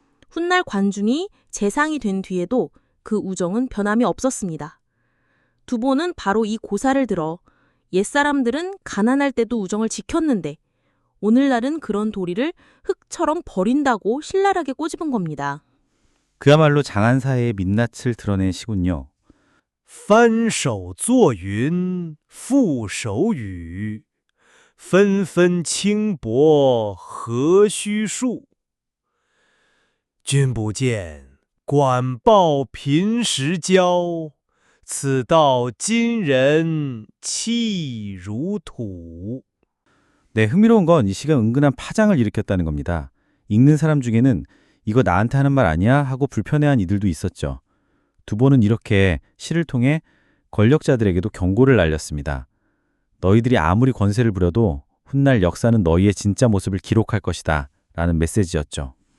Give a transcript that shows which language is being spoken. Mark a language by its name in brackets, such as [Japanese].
[Korean] 훗날 관중이 재상이 된 뒤에도 그 우정은 변함이 없었습니다. 두보는 바로 이 고사를 들어 옛사람들은 가난할 때도 우정을 지켰는데 오늘날은 그런 도리를 흙처럼 버린다고 신랄하게 꼬집은 겁니다. 그야말로 장안사의 민낯을 드러낸 시군요. [Chinese] 翻手作云覆手雨，纷纷轻薄何须数。君不见，管报贫时交，此道今人弃如土。 [Korean] 네, 흥미로운 건 이 시가 은근한 파장을 일으켰다는 겁니다. 읽는 사람 중에는 이거 나한테 하는 말 아니야? 하고 불편해한 이들도 있었죠. 두보는 이렇게 시를 통해 권력자들에게도 경고를 날렸습니다. 너희들이 아무리 권세를 부려도 훗날 역사는 너희의 진짜 모습을 기록할 것이다 라는 메시지였죠.